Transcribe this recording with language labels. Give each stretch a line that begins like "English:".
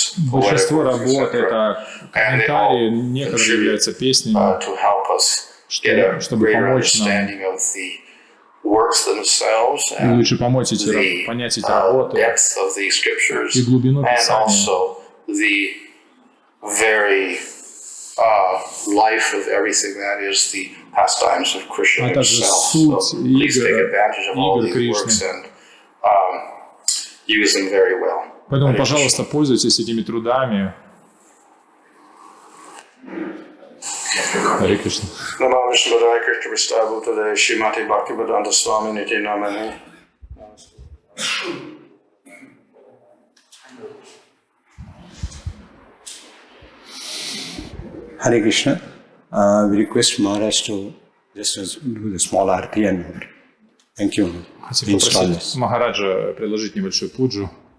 Russian: Большинство работ — это комментарии, некоторые являются песнями, чтобы помочь нам и лучше понять эти работы и глубину Писания.
English: Very life of everything that is the pastimes of Krishna himself. So please take advantage of all these works and use them very well.
Russian: Поэтому, пожалуйста, пользуйтесь этими трудами. Харе Кришна.
Sanskrit: Namo Vishnupadaya Krishna Vishtabhutade Shrimati Bhaktivedanta Swami Niti Namani.
English: Hare Krishna. We request Maharaj to just do the small arti and thank you.
Russian: Хотим попросить Махараджа предложить небольшую пуджу.